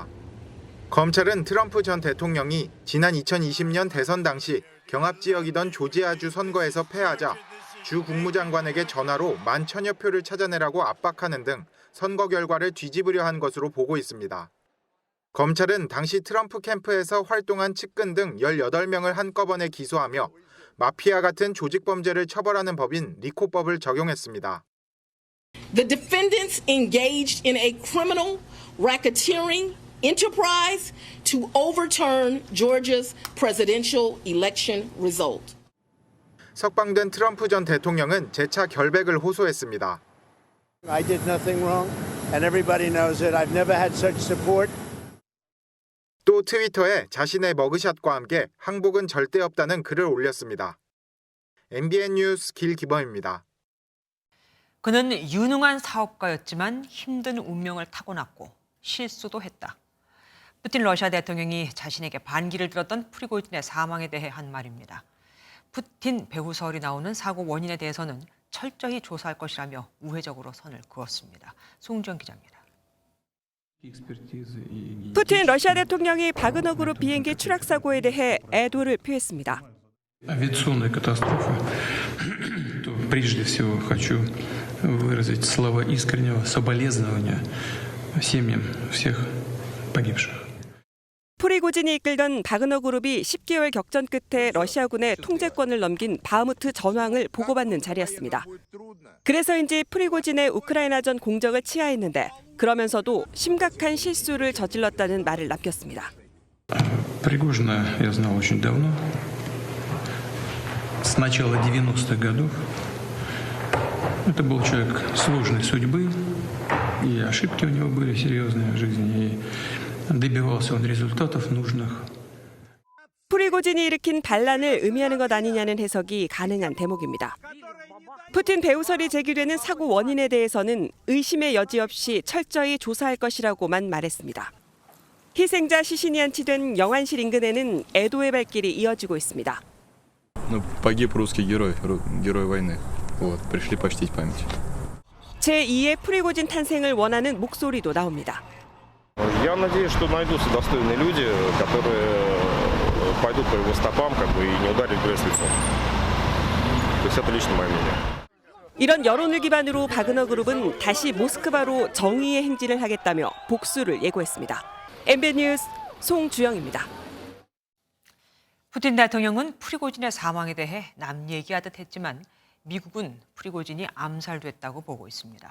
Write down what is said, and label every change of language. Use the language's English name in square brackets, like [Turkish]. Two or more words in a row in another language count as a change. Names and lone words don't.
[Korean] 검찰은 트럼프 전 대통령이 지난 2020년 대선 당시 경합 지역이던 조지아주 선거에서 패하자 주 국무장관에게 전화로 11,000여 표를 찾아내라고 압박하는 등 선거 결과를 뒤집으려 한 것으로 보고 있습니다. 검찰은 당시 트럼프 캠프에서 활동한 측근 등 18명을 한꺼번에 기소하며 마피아 같은 조직 범죄를 처벌하는 법인 리코법을 적용했습니다. [English] The defendants engaged in a criminal racketeering enterprise to overturn Georgia's presidential election result. [Korean] 석방된 트럼프 전 대통령은 재차 결백을 호소했습니다. [English] I did nothing wrong and everybody knows it. I've never had such support. [Korean] 또 트위터에 자신의 머그샷과 함께 항복은 절대 없다는 글을 올렸습니다. MBN 뉴스 길기범입니다. 그는 유능한 사업가였지만 힘든 운명을 타고났고 실수도 했다. 푸틴 러시아 대통령이 자신에게 반기를 들었던 프리고진의 사망에 대해 한 말입니다. 푸틴 배후 서얼이 나오는 사고 원인에 대해서는 철저히 조사할 것이라며 우회적으로 선을 그었습니다. 송주영 기자입니다. 푸틴 러시아 대통령이 바그너 그룹 비행기 추락 사고에 대해 애도를 표했습니다. [Russian] Авиационная катастрофа, то прежде всего хочу выразить слова искреннего соболезнования семьям всех погибших. [Korean] 프리고진이 이끌던 바그너 그룹이 10개월 격전 끝에 러시아군의 통제권을 넘긴 바흐무트 전황을 보고받는 자리였습니다. 그래서인지 프리고진의 우크라이나전 공적을 치하했는데 그러면서도 심각한 실수를 저질렀다는 말을 남겼습니다. [Russian] Пригожина я знал очень давно. С начала 90-х годов. Это был человек сложной судьбы, и ошибки у него были серьезные в жизни, и добивался он результатов нужных. [Korean] 프리고진이 일으킨 반란을 의미하는 것 아니냐는 해석이 가능한 대목입니다. 푸틴 배후설이 제기되는 사고 원인에 대해서는 의심의 여지 없이 철저히 조사할 것이라고만 말했습니다. 희생자 시신이 안치된 영안실 인근에는 애도의 발길이 이어지고 있습니다. [Russian] Погиб русский герой, герой войны. Вот, пришли почтить память. [Korean] 제2의 프리고진 탄생을 원하는 목소리도 나옵니다. [Russian] Я надеюсь, что найдутся достойные люди, которые пойдут по его стопам, и не ударят грязь лицом. То есть это лично мое мнение. [Korean] 이런 여론을 기반으로 바그너 그룹은 다시 모스크바로 정의의 행진을 하겠다며 복수를 예고했습니다. MBN 뉴스 송주영입니다. 푸틴 대통령은 프리고진의 사망에 대해 남 얘기하듯 했지만 미국은 프리고진이 암살됐다고 보고 있습니다.